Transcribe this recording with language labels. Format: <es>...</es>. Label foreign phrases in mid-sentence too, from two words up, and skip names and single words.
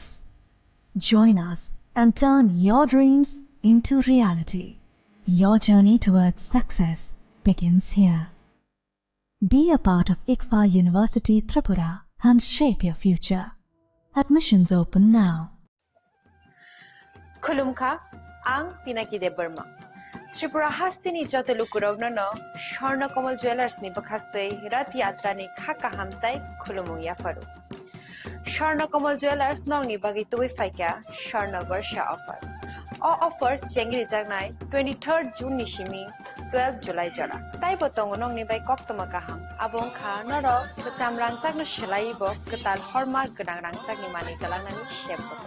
<en>Join us and turn your dreams into reality. Your journey towards success begins here. Be a part of ICFA University Tripura and shape your future. Admissions open now.</en> <trp>Khulumkha, ang Pinaki de Burma. Tripura hastini jotelu kurovna no Sharna Kamal Jewelers ni bakhastei rat yatra ni khaka hamtai khulumu ya faru. Sharna Kamal Jewelers nong ni bagi tuwi faika Sharna Varsha offer.</trp> <en>All offers</en> <trp>chengri jagnai 23rd June ni shimi 12 July jara. Tai botong nong ni bai kok tomaka ham. Abong kha noro kecam rangcak no shelai bo ketal hallmark gedang rangcak ni mani talang nani shep botong.</trp>